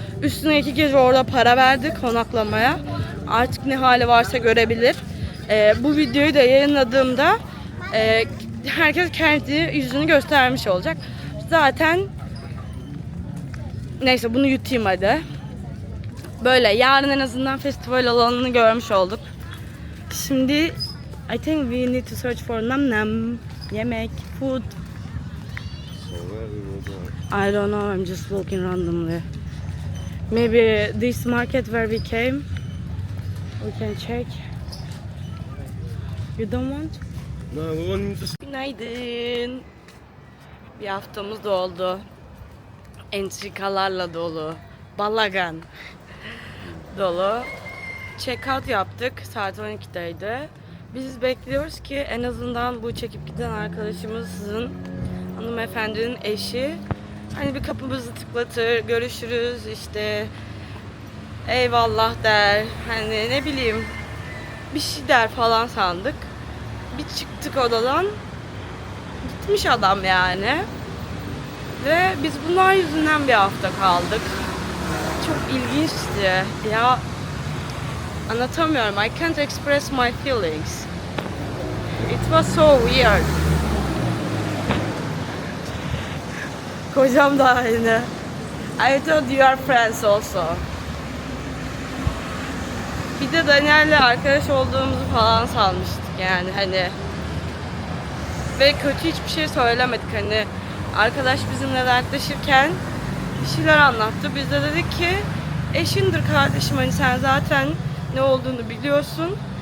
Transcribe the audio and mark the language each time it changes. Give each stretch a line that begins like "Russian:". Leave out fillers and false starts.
Turkish: Üstüne 2 gece orada para verdi konaklamaya. Artık ne hali varsa görebilir. Bu videoyu da yayınladığımda herkes kendi yüzünü göstermiş olacak. Zaten neyse bunu yutayım hadi. Böyle yarın en azından festival alanını görmüş olduk.
English: Şimdi I think we need to search for nam nam.
Turkish: Yemek, food.
English: So where we will go? I don't know, I'm just walking randomly. Maybe this market where we came. We can check. You don't want? No, we want to.
Turkish: Günaydın. Bir haftamız doldu. Entrikalarla dolu. Balagan dolu. Check-out yaptık. Saat 12'deydi. Biz bekliyoruz ki en azından bu çekip giden arkadaşımızın, hanımefendinin eşi hani bir kapımızı tıklatır, görüşürüz işte, eyvallah der, hani ne bileyim bir şey der falan sandık. Bir çıktık odadan, gitmiş adam yani. Ve biz bunlar yüzünden bir hafta kaldık. Çok ilginçti. Ya anlatamıyorum.
English: I can't express my feelings. It was so weird.
Turkish: Kocam da aynı.
English: I thought you are friends also.
Turkish: Bir de Daniel'le arkadaş olduğumuzu falan sanmıştık yani hani. Ve kötü hiçbir şey söylemedik hani. Arkadaş bizimle dertleşirken bir şeyler anlattı. Biz de dedik ki eşindir kardeşim, hani sen zaten ne olduğunu biliyorsun.